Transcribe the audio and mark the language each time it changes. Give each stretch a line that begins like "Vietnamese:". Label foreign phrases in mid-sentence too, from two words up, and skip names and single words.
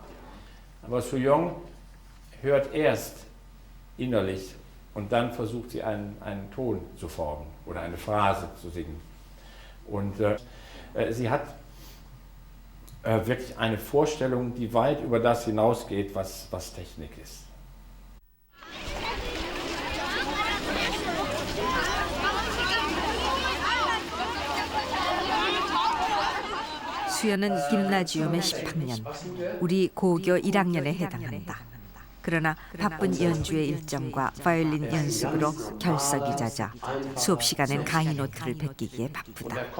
German: Aber Suyeon hört erst innerlich und dann versucht sie einen Ton zu formen oder eine Phrase zu singen. Und sie hat wirklich eine Vorstellung, die weit über das hinausgeht, was Technik ist.
Korean: 수연은 김나지움의 10학년, 우리 고교 1학년에 해당한다. 그러나 바쁜 연주회 일정과 바이올린 연습으로 결석이자자 수업 시간엔 강의 노트를 베끼기에 바쁘다.